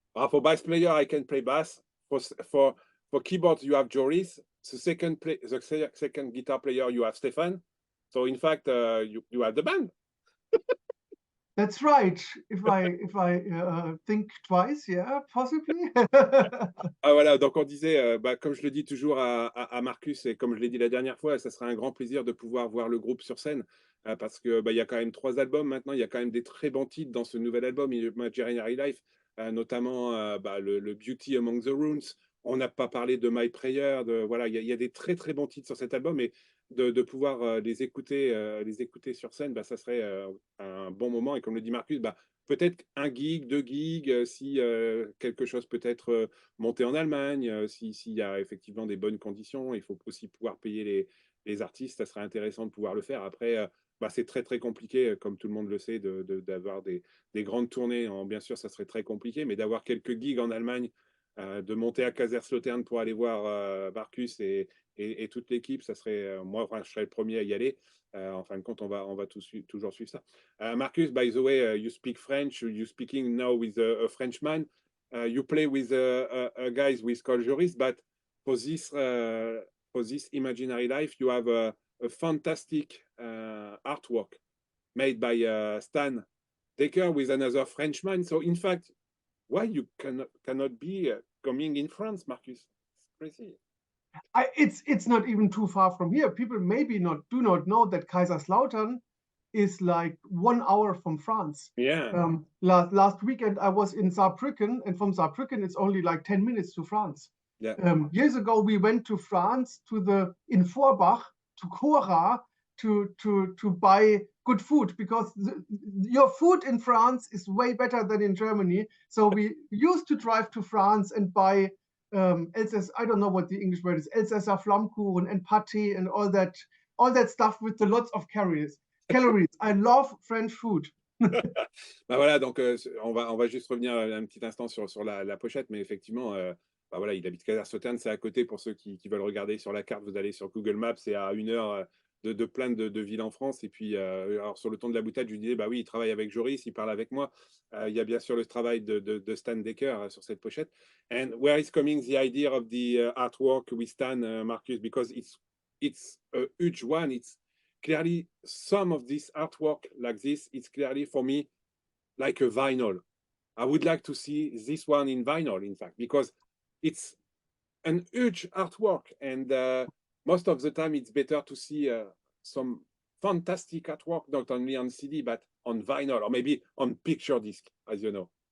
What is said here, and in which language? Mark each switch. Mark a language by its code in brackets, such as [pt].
[en] For bass player, I can play bass. For keyboard, you have Joris. The second guitar player, you have Stephan. So in fact, you have the band. That's right. If I think twice, possibly. [fr] Voilà, donc on disait, comme je le dis toujours à Markus, et comme je l'ai dit la dernière fois, ça sera un grand plaisir de pouvoir voir le groupe sur scène, parce que il y a quand même 3 albums maintenant, il y a quand même des très bons titres dans ce nouvel album, Imaginary Life, notamment le Beauty Among the Runes. On n'a pas parlé de My Prayer, voilà, il y a des très très bons titres sur cet album, et de pouvoir les écouter sur scène, ça serait un bon moment. Et comme le dit Markus, peut-être un gig, 2 gigs, si quelque chose peut être monté en Allemagne, s'il y a effectivement des bonnes conditions, il faut aussi pouvoir payer les artistes, ça serait intéressant de pouvoir le faire. Après, c'est très très compliqué, comme tout le monde le sait, d'avoir des grandes tournées. Bien sûr, ça serait très compliqué, mais d'avoir quelques gigs en Allemagne, de monter à Kaiserslautern pour aller voir Markus et toute l'équipe, ça serait, moi, je serais le premier à y aller. En fin de compte, on va toujours suivre ça. [en] Markus, by the way, you speak French. You're speaking now with a Frenchman. You play with a guys with called Joris, but for this Imaginary Life, you have a fantastic artwork made by Stan Decker with another Frenchman. So in fact, why you cannot be coming in France, Markus? It's crazy. It's not even too far from here. People maybe do not know that Kaiserslautern is like 1 hour from France. Yeah. Last weekend I was in Saarbrücken, and from Saarbrücken it's only like 10 minutes to France. Yeah. Years ago we went to France in Forbach to Cora to buy good food, because your food in France is way better than in Germany. So we used to drive to France and buy I don't know what the English word is, Elsässer Flammkuchen and pâté and all that stuff with lots of calories. I love French food. [fr] Voilà, donc on va juste revenir un petit instant sur la pochette, mais effectivement, voilà, il habite Kaiserslautern, c'est à côté. Pour ceux qui veulent regarder sur la carte, vous allez sur Google Maps, c'est à 1 heure de plein de villes en France. Et puis, alors sur le ton de la boutade, je lui disais, oui, il travaille avec Joris, il parle avec moi. Il y a bien sûr le travail de Stan Decker sur cette pochette. [en] And where is coming the idea of the artwork with Stan, Markus? Because it's a huge one. It's clearly some of this artwork like this, it's clearly for me like a vinyl. I would like to see this one in vinyl, in fact, because it's an huge artwork, and most of the time it's better to see some fantastic artwork, not only on CD, but on vinyl, or maybe on picture disc, as you know.